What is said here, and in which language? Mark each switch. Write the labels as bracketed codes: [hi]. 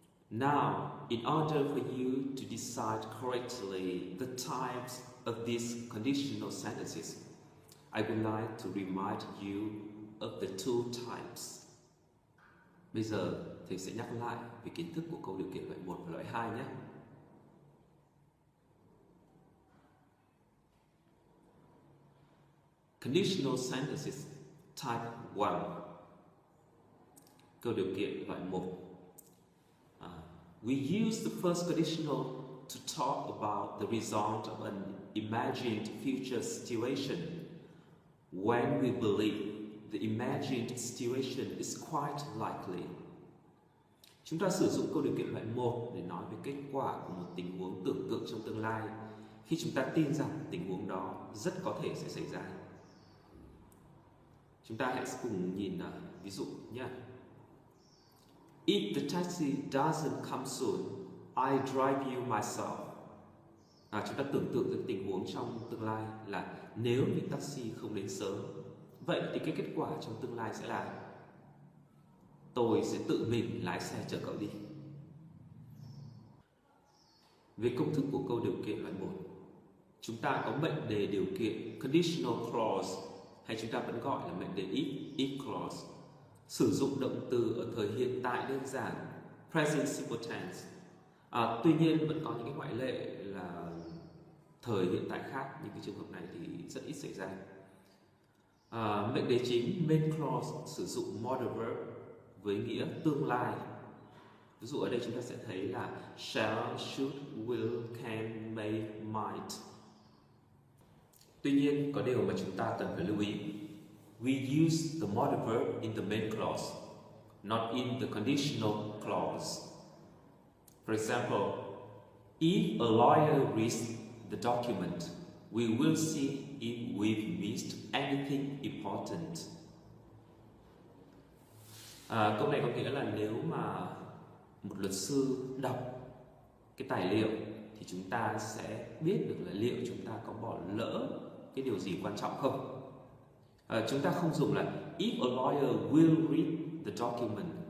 [en] Now, in order for you to decide correctly the types of these conditional sentences, I would like to remind you of the 2 types. [vi] Bây giờ thầy sẽ nhắc lại về kiến thức của câu điều kiện loại 1 và loại 2 nhé. [en] Conditional sentences type 1. [vi] Câu điều kiện loại 1. [en] We use the first conditional to talk about the result of an imagined future situation when we believe the imagined situation is quite likely. [vi] Chúng ta sử dụng câu điều kiện loại 1 để nói về kết quả của một tình huống tưởng tượng trong tương lai khi chúng ta tin rằng tình huống đó rất có thể sẽ xảy ra. Chúng ta hãy cùng nhìn ví dụ nhé. [en] If the taxi doesn't come soon, I drive you myself. [vi] Chúng ta tưởng tượng ra tình huống trong tương lai là nếu như taxi không đến sớm, vậy thì cái kết quả trong tương lai sẽ là tôi sẽ tự mình lái xe chở cậu đi. Về công thức của câu điều kiện loại 1, chúng ta có mệnh đề điều kiện conditional clause, hay chúng ta vẫn gọi là mệnh đề if clause, sử dụng động từ ở thời hiện tại đơn giản present simple tense. Tuy nhiên vẫn có những cái ngoại lệ là thời hiện tại khác, nhưng cái trường hợp này thì rất ít xảy ra. Mệnh đề chính main clause sử dụng modal verb với nghĩa tương lai. Ví dụ ở đây chúng ta sẽ thấy là [en] shall, should, will, can, may, might. [vi] Tuy nhiên có điều mà chúng ta cần phải lưu ý. [en] We use the modal verb in the main clause, not in the conditional clause. For example, if a lawyer reads the document, we will see if we've missed anything important. [vi] Câu này có nghĩa là nếu mà một luật sư đọc cái tài liệu thì chúng ta sẽ biết được là liệu chúng ta có bỏ lỡ cái điều gì quan trọng không. Chúng ta không dùng là [en] if a lawyer will read the document.